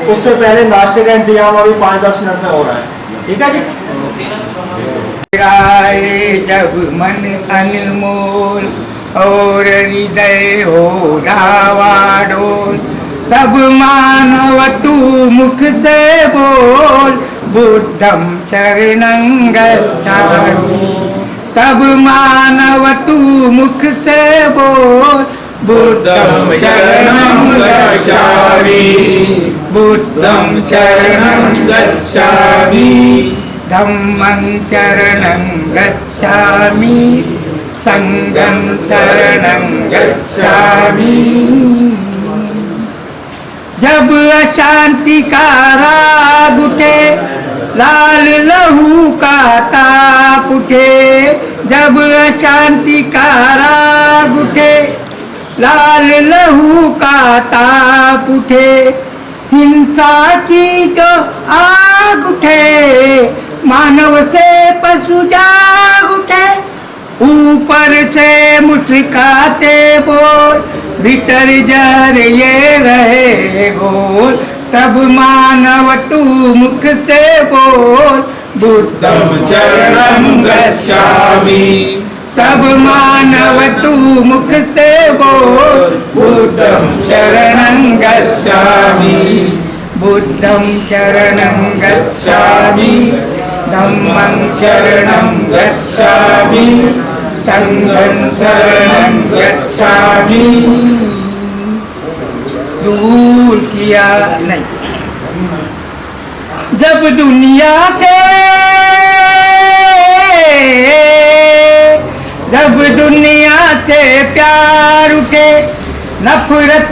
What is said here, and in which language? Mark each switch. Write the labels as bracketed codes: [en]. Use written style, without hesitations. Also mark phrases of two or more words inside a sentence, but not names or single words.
[hi] उससे पहले नाश्ते का इंतजाम अभी 5-10 मिनट में हो रहा है। ठीक है जी। राय जब मन अनमोल और हृदय हो डावाडोल, तब मानव तू मुख से बोल [pi] बुद्धं शरणं गच्छामि। [hi] तब मानव तू मुख से बोल [pi] बुद्धं शरणं गच्छामि, बुद्धं शरणं गच्छामि, धम्मं शरणं गच्छामि, संघं शरणं गच्छामि। [hi] जब अशांति का राग उठे, लाल लहू का ताप उठे, जब अशांति का राग उठे, लाल लहू का ताप उठे, हिंसा की जो आग उठे, मानव से पशु जाग उठे, ऊपर से मुस्काते बोल भीतर जर ये रहे गोल, तब मानव तू मुख से बोल [pi] बुद्धं शरणं गच्छामि। सब [hi] मानव तू मुख से बोल [pi] बुद्धं शरणं गच्छामि, बुद्धं शरणं गच्छामि, धम्मं शरणं गच्छामि, संघं शरणं गच्छामि। [hi] दूर किया नहीं जब दुनिया से, जब दुनिया से प्यार उठे, नफरत